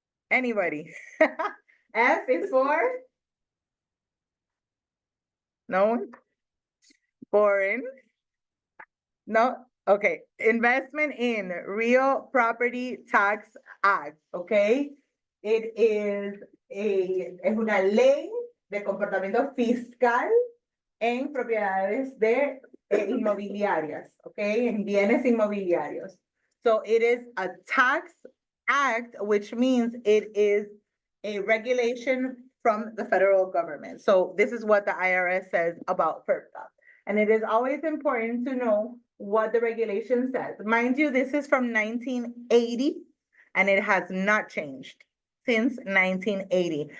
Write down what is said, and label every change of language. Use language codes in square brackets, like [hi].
[en] Anybody? F is for? No one? Foreign? No? Okay. Investment in Real Property Tax Act, okay? It is [es] una ley de comportamiento fiscal en propiedades de inmobiliarias, okay, en bienes inmobiliarios. [en] So it is a tax act, which means it is a regulation from the federal government. So this is what the IRS says about FIRPTA. And it is always important to know what the regulation says. Mind you, this is from 1980 and it has not changed since 1980.